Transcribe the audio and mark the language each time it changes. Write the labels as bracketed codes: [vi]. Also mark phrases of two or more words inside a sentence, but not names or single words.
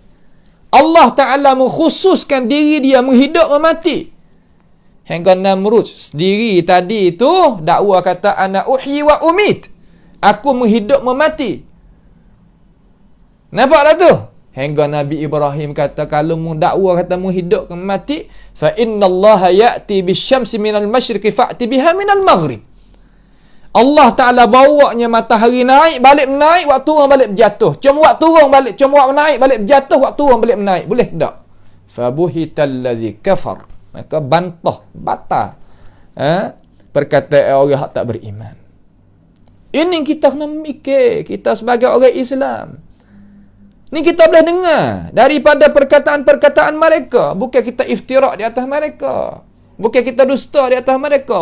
[ms] Allah Ta'ala mengkhususkan diri dia menghidup memati. Hingga Namrud sendiri tadi tu dakwa kata [ar] أنا أحيي وأميت. [ms] Aku menghidup memati. Nampak tak tu? Hingga Nabi Ibrahim kata kalau mu dakwa kata mu hidup ke mati, [ar] فإن الله يأتي بالشمس من المشرق فأت بها من المغرب. [ms] Allah Ta'ala bawanya matahari naik, balik menaik, waktu turun balik berjatuh. Cuma waktu turun balik, cuma waktu naik balik berjatuh, waktu turun balik menaik. Boleh tak? [ar] فبهت الذي كفر. Maka batal. [ms] Perkataan orang yang tak beriman. Ini kita kena mikir, kita sebagai orang Islam. Ni kita boleh dengar daripada perkataan-perkataan mereka. Bukan kita iftirak di atas mereka. Bukan kita dusta di atas mereka.